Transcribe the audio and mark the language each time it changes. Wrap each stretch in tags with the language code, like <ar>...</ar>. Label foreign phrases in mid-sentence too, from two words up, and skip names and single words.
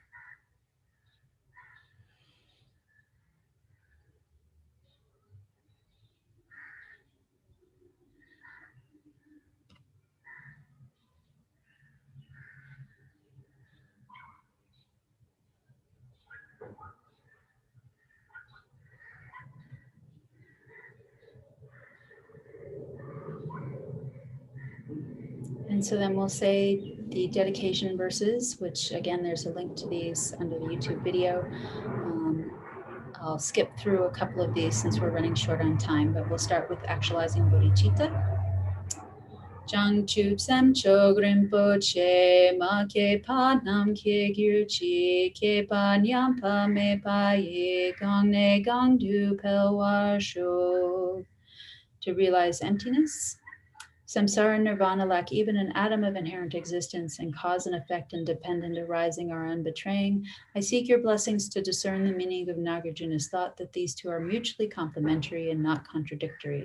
<en>And so then we'll say the dedication verses, which again, there's a link to these under the YouTube video. I'll skip through a couple of these since we're running short on time, but we'll start with actualizing bodhicitta.</en> <bo>བྱང་ཆུབ་སེམས་མཆོག་རིན་པོ་ཆེ་མ་སྐྱེས་པ་རྣམས་སྐྱེ་གྱུར་ཅིག་སྐྱེས་པ་ཉམས་པ་མེད་པ་ཡང་གོང་ནས་གོང་དུ་འཕེལ་བར་ཤོག.</bo> <en>To realize emptiness. Samsara and nirvana lack even an atom of inherent existence, and cause and effect independent arising are unbetraying. I seek your blessings to discern the meaning of Nagarjuna's thought that these two are mutually complementary and not contradictory.</en>